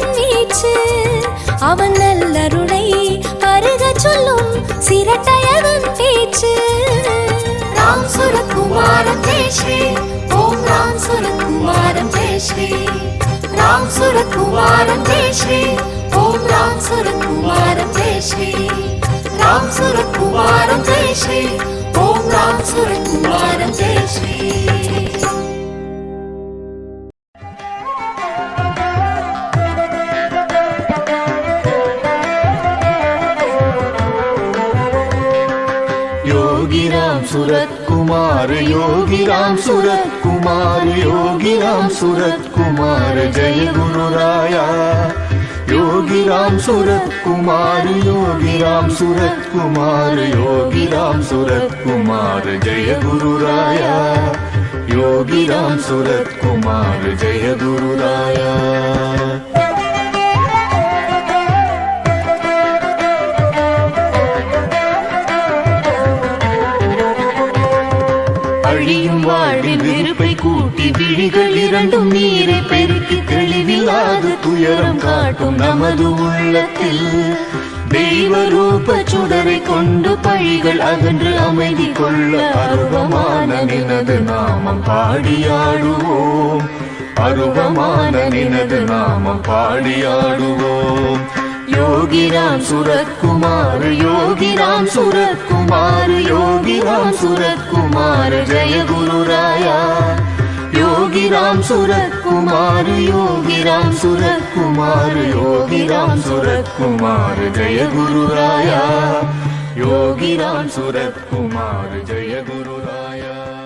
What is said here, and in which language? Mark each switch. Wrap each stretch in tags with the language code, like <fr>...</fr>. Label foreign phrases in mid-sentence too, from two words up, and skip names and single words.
<ta>வீச்சு அவன் நல்லருளை பருக சொல்லும் சிரட்டையதன் பேச்சு ராம் சுரகுமாரம் ஜெய் ஸ்ரீ ஓம் ராம் சுரகுமாரம் ஜெய் ஸ்ரீ ராம் சுரகுமாரம் ஜெய் ஸ்ரீ ஓம் ராம் சுரகுமாரம் ஜெய் ஸ்ரீ ராம் சுரகுமாரம் ஜெய் ஸ்ரீ ஓம் ராம் சுரகுமாரம் ஜெய் ஸ்ரீ</ta> <hi>योगी राम सूरत कुमार योगी राम सूरत कुमार योगी राम सूरत कुमार जय गुरु राया योगी राम सूरत कुमार योगी राम सूरत कुमार योगी राम सूरत कुमार जय गुरु राया योगी राम सूरत कुमार जय गुरु राया</hi> <ta>அழியும் வாழ்வில் வெறுப்பை கூட்டி விழிகள் இரண்டும் நீரை பெருக்கி தெளிவில்லாத துயரம் காட்டும் நமது உள்ளத்தில் தெய்வ ரூப சுடரை கொண்டு பழிகள் அகன்று அமைதி கொள்ள அருவமான நினது நாமம் பாடியாடுவோம் அருவமான நினது நாமம்</ta> <hi>பாடியாடுவோம் योगी राम सूरत कुमार योगी राम सूरत कुमार योगी राम सूरत कुमार जय गुरु राया योगी राम सूरत कुमार योगी राम सूरत कुमार योगी राम सूरत कुमार जय गुरु राया योगी राम सूरत कुमार जय गुरु राया</hi>